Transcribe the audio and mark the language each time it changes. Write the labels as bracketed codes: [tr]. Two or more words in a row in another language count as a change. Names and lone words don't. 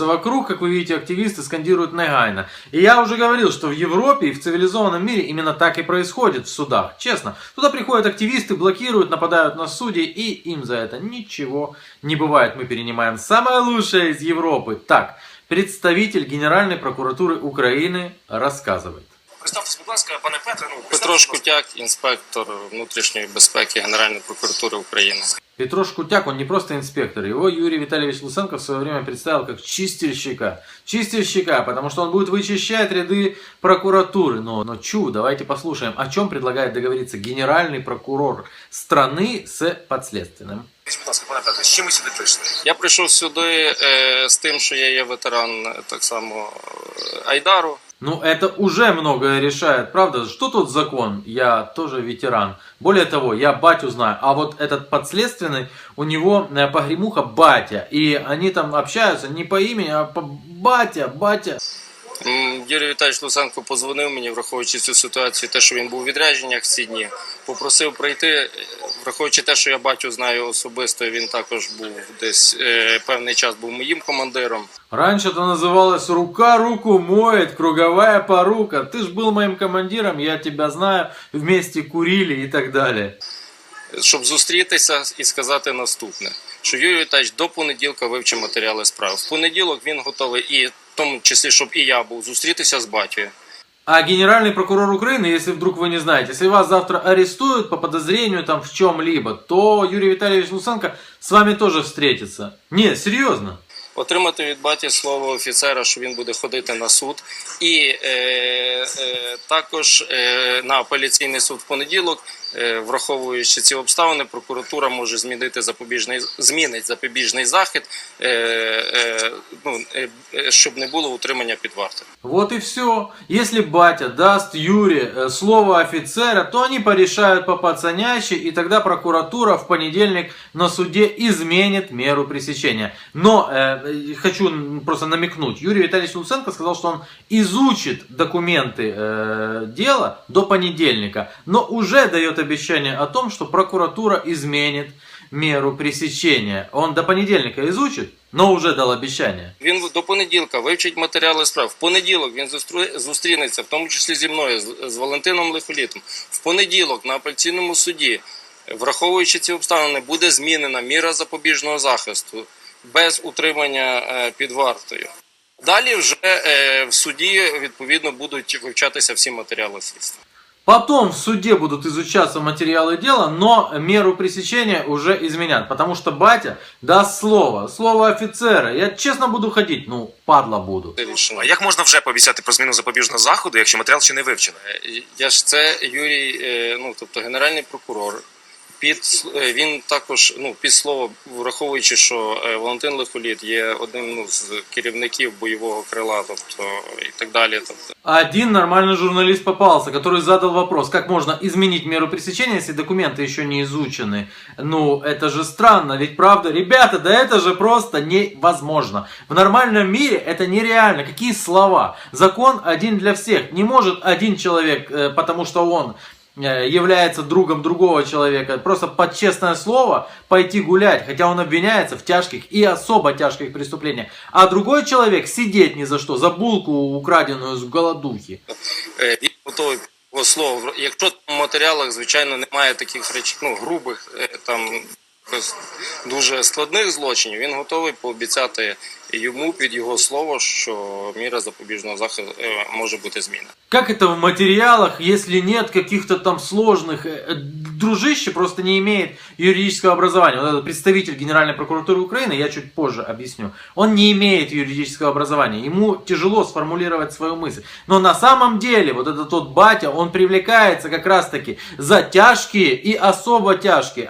[ru] Вокруг, как вы видите, активисты скандируют негайно. И я уже говорил, что в Европе и в цивилизованном мире именно так и происходит в судах. Честно, туда приходят активисты, блокируют, нападают на судей, и им за это ничего не бывает. Мы перенимаем самое лучшее из Европы. Так, представитель Генеральной прокуратуры Украины рассказывает. [uk] Представтесь, будь ласка, пане Петре. Петро Шкутяк, інспектор внутрішньої безпеки Генеральної прокуратури України. Петро Шкутяк, [ru] он не просто инспектор, его Юрий Витальевич Луценко в свое время представил как чистильщика. Чистильщика, потому что он будет вычищать ряды прокуратуры. Но чу, давайте послушаем, о чем предлагает договориться генеральный прокурор страны с подследственным. [uk] Будь ласка, пане Петре, з чим ви сюди прийшли? Я прийшов сюди з тим, що я є ветеран так само Айдару. [ru] Ну, это уже многое решает, правда? Что тут закон? Я тоже ветеран. Более того, я батю знаю. А вот этот подследственный, у него погремуха батя. И они там общаются не по имени, а по батя. [uk] Юрій Віталійович Луценко позвонив мені, враховуючи цю ситуацію, те, що він був у відрядженнях ці дні. Попросив прийти, враховуючи те, що я батю знаю особисто, він також був десь певний час був моїм командиром. [ru] Раньше это называлось «рука руку моет», «круговая порука». Ты ж был моим командиром, я тебя знаю, вместе курили и так далее. [uk] Щоб зустрітися і сказати наступне, що Юрій Віталійович до понеділка вивчив матеріали справи. В понеділок він готовий, і в тому числі, щоб і я був, зустрітися з батьком. [ru] А генеральный прокурор Украины, если вдруг вы не знаете, если вас завтра арестуют по подозрению там в чем-либо, то Юрий Витальевич Луценко с вами тоже встретится. Не, серьезно. [uk] Отримати від баті слово офіцера, що він буде ходити на суд. І також на апеляційний суд в понеділок, враховуючи ці обставини, прокуратура може змінить запобіжний захід, щоб не було утримання під вартою. [ru] Вот и все. Если батя даст Юре слово офицера, то они порешают по пацанящи, и тогда прокуратура в понедельник на суде изменит меру пресечения. Но хочу просто намекнуть. Юрий Витальевич Луценко сказал, что он изучит документы дела до понедельника, но уже дает обещание о том, что прокуратура изменит меру пресечения. Он до понедельника изучит, но уже дал обещание. [uk] Він до понеділка вивчить матеріали справ. В понеділок він зустрінеться, в тому числі зі мною, з Валентином Лихолітом. В понеділок на апеляційному суді, враховуючи ці обставини, буде змінена міра запобіжного захисту без утримання під вартою. Далі вже в суді, відповідно, будуть вивчатися всі матеріали слідства. [ru] Потом в суде будут изучаться материалы дела, но меру пресечения уже изменят. Потому что батя даст слово офицера. Я честно буду ходить, ну, падла буду. [uk] А як можна вже пообіцяти про зміну запобіжного заходу, якщо матеріал ще не вивчено? Це Юрій, тобто генеральний прокурор. Він також, під слово, враховуючи, що Валентин Лихоліт є одним з керівників бойового крила, тобто і так далі. [ru] Один нормальный журналист попался, который задал вопрос, как можно изменить меру пресечения, если документы еще не изучены. Ну, это же странно, ведь правда, ребята, да это же просто невозможно. В нормальном мире это нереально. Какие слова? Закон один для всех. Не может один человек, потому что он является другом другого человека, просто под честное слово пойти гулять, хотя он обвиняется в тяжких и особо тяжких преступлениях, а другой человек сидеть ни за что, за булку, украденную з голодухи. [uk] Він готовий по слову. Якщо в матеріалах, звичайно, немає таких речей, грубих, там якось дуже складних злочинів, він готовий пообіцяти йому під його слово, що міра запобіжного заходу може бути змінена. [ru] Как это в материалах, если нет каких-то там сложных... Дружище просто не имеет юридического образования. Вот этот представитель Генеральной прокуратуры Украины, я чуть позже объясню, он не имеет юридического образования. Ему тяжело сформулировать свою мысль. Но на самом деле, вот этот тот батя, он привлекается как раз таки за тяжкие и особо тяжкие.